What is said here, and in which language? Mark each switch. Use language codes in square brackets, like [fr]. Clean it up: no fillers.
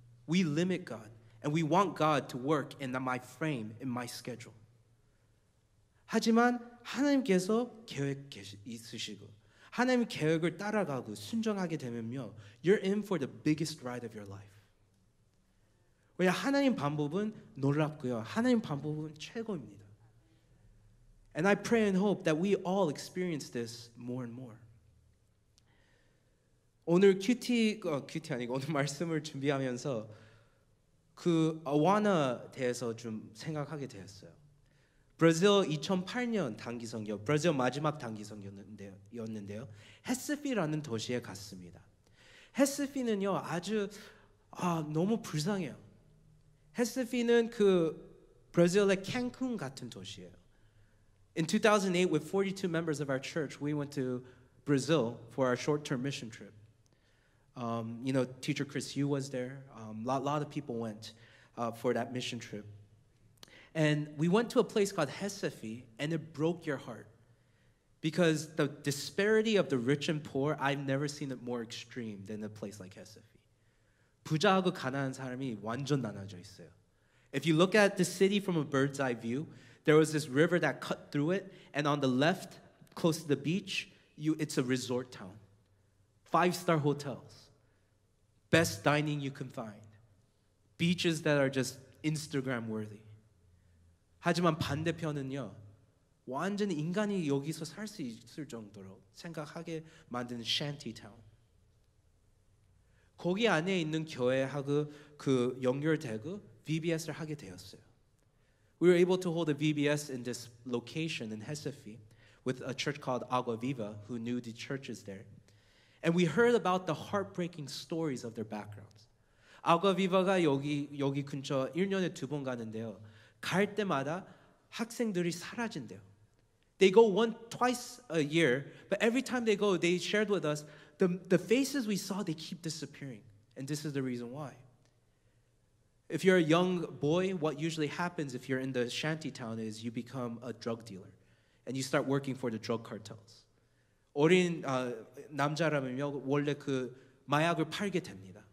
[en] We limit God and we want God to work in my frame, in my schedule. [ko] 하지만 하나님께서 계획 있으시고 하나님의 계획을 따라가고 순종하게 되면요, [en] you're in for the biggest ride of your life. [ko] 왜냐 하나님 방법은 놀랍고요. 하나님 방법은 최고입니다. [en] And I pray and hope that we all experience this more and more. [ko] 오늘 큐티 아니고 오늘 말씀을 준비하면서 그 아와나 대해서 좀 생각하게 되었어요. 브라질 2008년 단기성교, 브라질 마지막 단기성교였는데요. 헤스피라는 도시에 갔습니다. 헤스피는요 아주 너무 불쌍해요. 헤스피는 그 브라질의 캔쿤 같은 도시예요. [en] In 2008, with 42 members of our church, we went to Brazil for our short-term mission trip. Teacher Chris Yu was there. A lot of people went for that mission trip. And we went to a place called Recife, and it broke your heart. Because the disparity of the rich and poor, I've never seen it more extreme than a place like Recife. [ko] 부자하고 가난한 사람이 완전 나눠져 있어요. [en] If you look at the city from a bird's eye view, there was this river that cut through it, and on the left, close to the beach, it's a resort town. 5-star hotels. Best dining you can find. Beaches that are just Instagram worthy. [ko] 하지만 반대편은요, 완전 인간이 여기서 살 수 있을 정도로 생각하게 만드는 shantytown. 거기 안에 있는 교회하고 그 연결되고 VBS를 하게 되었어요. [en] We were able to hold a VBS in this location in Recife with a church called Agua Viva who knew the churches there. And we heard about the heartbreaking stories of their backgrounds. [ko] Agua Viva가 여기 근처 1년에 2번 가는데요. 갈 때마다 학생들이 사라진대요. [en] They go twice a year, but every time they go, they shared with us the faces we saw, they keep disappearing. And this is the reason why. If you're a young boy, what usually happens if you're in the shanty town is you become a drug dealer and you start working for the drug cartels. [ko] 어린 남자라면요 원래 그 마약을 팔게 됩니다.